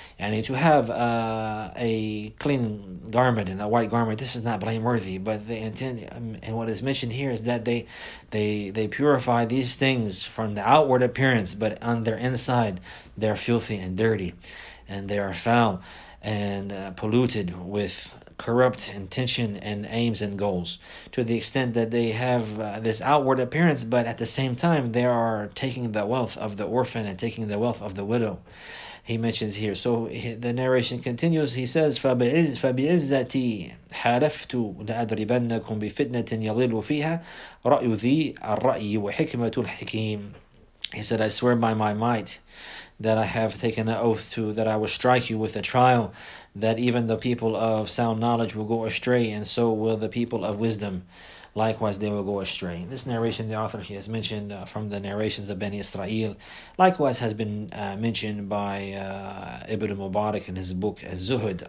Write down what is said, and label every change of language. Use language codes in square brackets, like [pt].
[en] And to have a clean garment and a white garment, this is not blameworthy, but the intent and what is mentioned here is that they purify these things from the outward appearance, but on their inside they're filthy and dirty, and they are foul and polluted with corrupt intention and aims and goals, to the extent that they have this outward appearance, but at the same time they are taking the wealth of the orphan and taking the wealth of the widow. He mentions here. So the narration continues. He says, [ar] فَبِعِزَّتِي حَالَفْتُ لَأَدْرِبَنَّكُمْ بِفِتْنَةٍ يَضِلُّ فِيهَا رَأْيُ ذِي الرَّأْيِ وَحِكْمَةُ الْحِكِيمِ. [en] He said, I swear by my might that I have taken an oath to, that I will strike you with a trial, that even the people of sound knowledge will go astray, and so will the people of wisdom. Likewise, they will go astray. This narration, the author he has mentioned from the narrations of Bani Israel, likewise has been mentioned by Ibn Mubarak in his book Az-Zuhd.